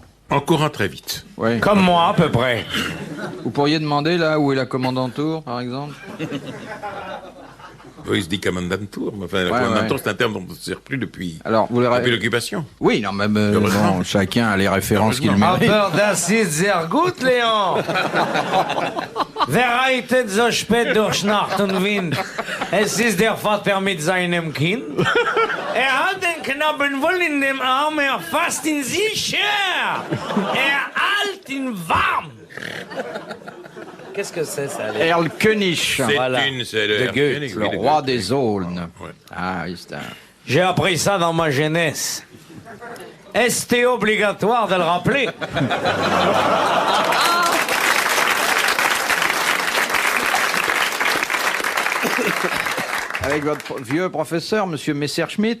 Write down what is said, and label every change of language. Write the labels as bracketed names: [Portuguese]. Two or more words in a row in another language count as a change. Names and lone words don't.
[French] En courant très vite. Oui. Comme moi, à peu près. Vous pourriez demander, là, où est la commandantour, par exemple? Oui, il se dit commandantour, mais enfin, la commandantour, c'est un terme dont on ne se sert plus depuis l'occupation. Oui, non, mais bon, chacun a les références qu'il mérite. [German] Aber das ist sehr gut, Léon. Wer reitet so spät durch Nacht und Wind? Es ist der Vater mit seinem Kind. Hat den Knaben wohl in dem Arm, fasst ihn sicher. Halt ihn warm. [French] Qu'est-ce que c'est, ça? Erlkönig. C'est le Goethe, le roi des aulnes. Ouais. Ah, oui, c'est un... J'ai appris ça dans ma jeunesse. Est-ce obligatoire de le rappeler? Avec votre vieux professeur, monsieur Messerschmitt?